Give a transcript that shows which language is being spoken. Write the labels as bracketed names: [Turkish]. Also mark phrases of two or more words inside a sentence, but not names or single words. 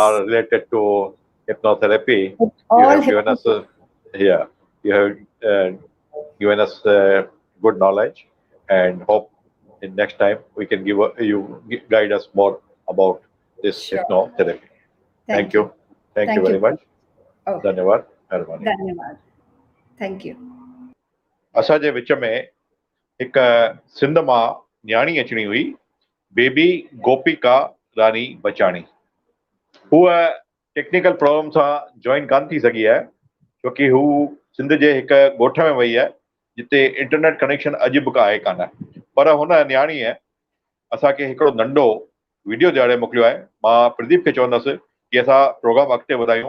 [English] are related to hypnotherapy. It's You all have given us, yeah, you have given us good knowledge, and hope in next time we can give you guide us more about this Sure. hypnotherapy. Thank you. Thank you very much. Oh, [Sindhi] धन्यवाद महिरबानी धन्यवाद. [English] Thank you. [Sindhi] असांजे विच में हिकु सिंध मां न्याणी अचणी हुई बेबी गोपिका रानी बचाणी. हूअ [English] technical problem [Sindhi] सां जॉइन कान थी सघी आहे छोकी हू सिंध जे हिकु ॻोठ में वई आहे जिते [English] internet connection [Sindhi] अॼु बि आहे कान. पर हुन न्याणीअ असांखे हिकिड़ो नंढो वीडियो ॾियारे मोकिलियो आहे. मां प्रदीप खे चवंदुसि की असां प्रोग्राम अॻिते वधायूं.